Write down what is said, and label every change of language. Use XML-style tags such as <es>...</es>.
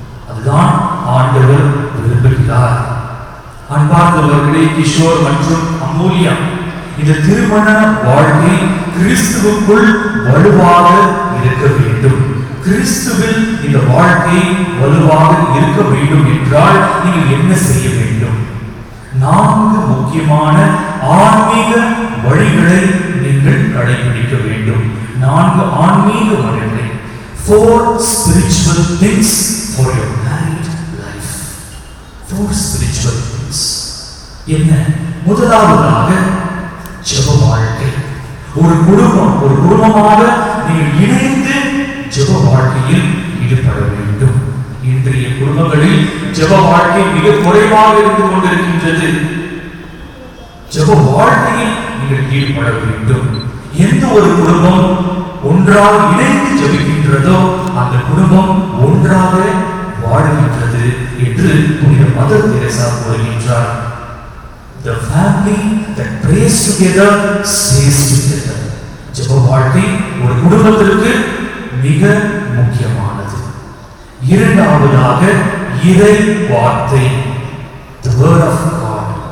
<ta>அதுதான் ஆண்டவர் விரும்புகிறார். அன்பார்ந்தவர்களே, கிஷோர் மற்றும் அமூல்யா, இந்த திருமண வாழ்க்கை கிறிஸ்துவுக்குள் வலுவாக இருக்க வேண்டும். கிறிஸ்துவில் இந்த வாழ்க்கை வலுவாக இருக்க வேண்டும் என்றால் நீங்கள் என்ன செய்ய வேண்டும்? 4 முக்கியமான ஆன்மீக வழிகளை நீங்கள் கடைபிடிக்க வேண்டும். 4 ஆன்மீக வழிகளை.</ta> <en>4 spiritual things for your married life. 4 spiritual things.</en> <ta>என்ன? முதலாவதாக ஜெப வாழ்க்கை. ஒரு குடும்பமாக நீங்கள் இணைந்து ஜெப வாழ்க்கையில் ஈடுபட வேண்டும். இன்றைய குடும்பங்களில் ஜெப வாழ்க்கை மிக குறைவாக இருந்து கொண்டிருக்கின்றது. ஜெப வாழ்க்கையில் நீங்கள் ஈடுபட வேண்டும். எந்த ஒரு குடும்பம் ஒன்றாக இணைந்து ஜெபிக்கின்றதோ அந்த குடும்பம் ஒன்றாக வாழ்கின்றது என்று புனித மதர் தெரேசா கூறுகின்றார்.</ta> <en>The family that prays together stays together.</en> <ta>ஜெப வாழ்க்கை ஒரு குடும்பத்திற்கு மிக முக்கியமானது. இரண்டாவதாக இறை வார்த்தை,</ta> <en>the word of God.</en>